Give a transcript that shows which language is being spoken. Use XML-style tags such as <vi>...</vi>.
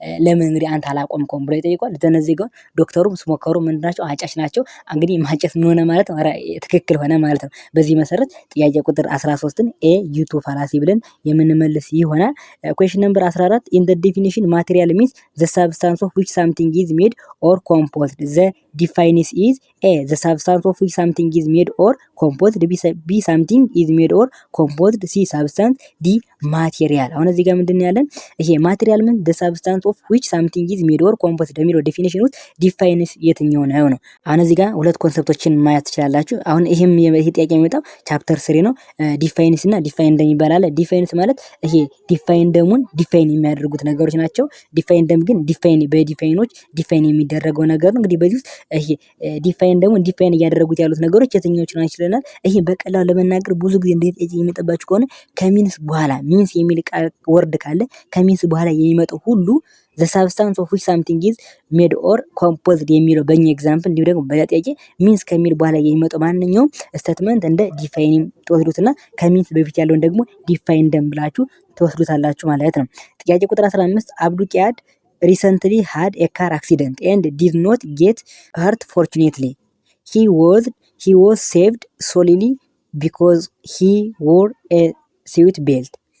<am>ለምን እንግዲህ አንተ አላቆምከውም ብሎ ይጠይቋል። እነዚህ ጋር ዶክተሩም ስሞከሩ ምን ናቸው? አጫሽ ናቸው። እንግዲህ ማጨስ ምን ሆነ ማለት ነው? ትክክል ሆነ ማለት ነው። በዚህ መሰረት ጥያቄ ቁጥር 13ን ኤ ዩ2 ፋላሲ ብለን የምንመልስ ይሆናል።</am> <en>ኩዌስችን ነምበር 14 in the definition material means the substance of which something is made or composed. The definition is A the substance of which something is made or composed, B something is made or composed, C substance, D material።</en> <am>አሁን እዚህ ጋር ምንድነው ያለን? ይሄ ማቴሪያል ምን</am> <en>the substance of which something is made or composed</en> <am>የሚለው ዴፊኒሽን ውስጥ ዲፋይንስ የትኛው ነው? አሁን እዚህ ጋር ሁለት ኮንሰፕቶችን ማየት ትችላላችሁ። አሁን ይሄ ጥያቄ የሚመጣው ቻፕተር 3 ነው። ዲፋይንስ እና ዲፋይን እንደሚባል አለ። ዲፋይንስ ማለት ይሄ ዲፋይን ደሙን ዲፋይን የሚያደርጉት ነገሮች ናቸው። ዲፋይን ደም ግን ዲፋይን በዲፋይኖች ዲፋይን የሚደረገው ነገር ነው። እንግዲህ በዚህ ውስጥ ይሄ ዲፋይን ደሙን ዲፋይን እያደረጉት ያሉት ነገሮች የትኞቹ ናቸው ይለናል። ይሄ በቀላሉ ለመናገር ብዙ ጊዜ እንዴት የሚመጣባችሁ ከሆነ ከሚንስ በኋላ ሚንስ የሚል ወርድ ካለ ከሚንስ በኋላ የሚመጣው ሁሉ</am> <en>the substance of which something is made or composed</en> <am>የሚለው በእኛ ኤግዛምፕል እንዲሁ ደግሞ በሌላ ጥያቄ ሚንስ ከሚል በኋላ የሚመጣው ማንኛውም ስቴትመንት እንደ ዲፋይን ትወስዱትና ከሚንስ በፊት ያለውን ደግሞ ዲፋይን ብላችሁ ትወስዱታላችሁ ማለት ነው። ጥያቄ ቁጥር 15 አብዱቂያድ</am> <en>recently had a car accident and did not get hurt fortunately. He was saved solely because he wore a seat belt.</en>